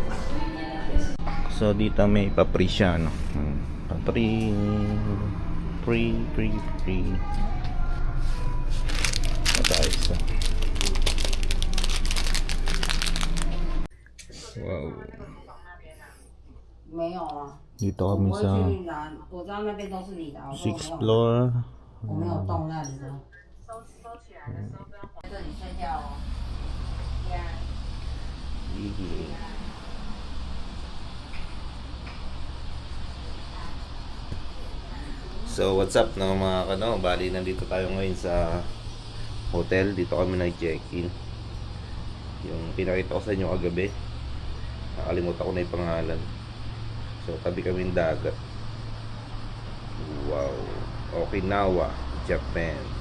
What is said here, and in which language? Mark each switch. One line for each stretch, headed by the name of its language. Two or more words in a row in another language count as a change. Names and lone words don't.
Filipino: So dito may papri siya no. Papri free. Matayos na. Wow.
Chinese: 没有啊，
Filipino: Dito
Chinese: 我
Filipino: kami
Chinese: 不会
Filipino: sa
Chinese: 去拿，我知道那边都是你的，我说
English: 6th
Chinese: 我没有，
English: floor.
Chinese: 我没有动那里的。这里睡觉哦。
English: So what's up
Filipino: no mga kano, bali nandito tayo ngayon sa hotel, dito kami nag-check-in. Yung pinakita ko sa inyo kagabi, nakalimutan ko na yung pangalan. So tabi kami ng dagat. Wow, Okinawa, Japan.